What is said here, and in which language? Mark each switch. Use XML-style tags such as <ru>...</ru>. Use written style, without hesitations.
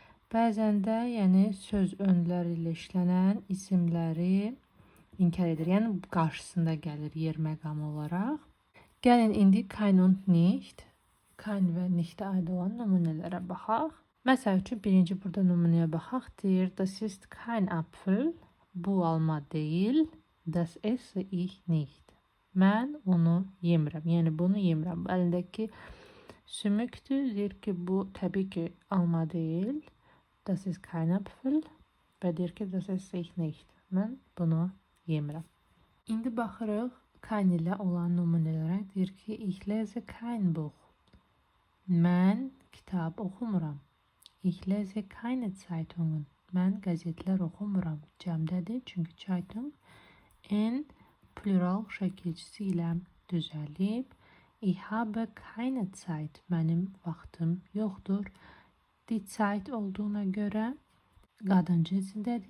<az>Bəzən də, yəni söz önləri ilə işlənən isimləri inkar edir. Yəni qarşısında gəlir yer məqamı olaraq. Gəlin indi</az> <de>kain und nicht,</de> <az>kain və nichtə aid olan nümunələrə baxaq. Məsəl üçün birinci burada nümunəyə baxaq.</az> <de>Deyir, das ist kein Apfel.</de> <az>Bu alma deyil.</az> <de>Das esse ich nicht.</de> <az>Mən onu yemirəm. Yəni bunu yemirəm. Əlindəki sümükdür. Deyir ki, bu təbii ki alma deyil.</az> <de>Das ist kein Apfel.</de> <az>Və deyir ki,</az> <de>das esse ich nicht.</de> <az>Mən bunu yemirəm. İndi baxırıq kain ilə olan nümunələrə. Deyir ki,</az> <de>ich lese kein Buch.</de> <az>Mən kitab oxumuram.</az> <de>Ich lese keine Zeitungen.</de> <az>Mən qəzetlər oxumuram. Cəmdədir, çünki Zeitung en plural şəkilçisi ilə düzəlib.</az> <de>Ich habe keine Zeit.</de> <az>Mənim vaxtım yoxdur. Die Zeit olduğuna görə qadın cinsindədir.</az>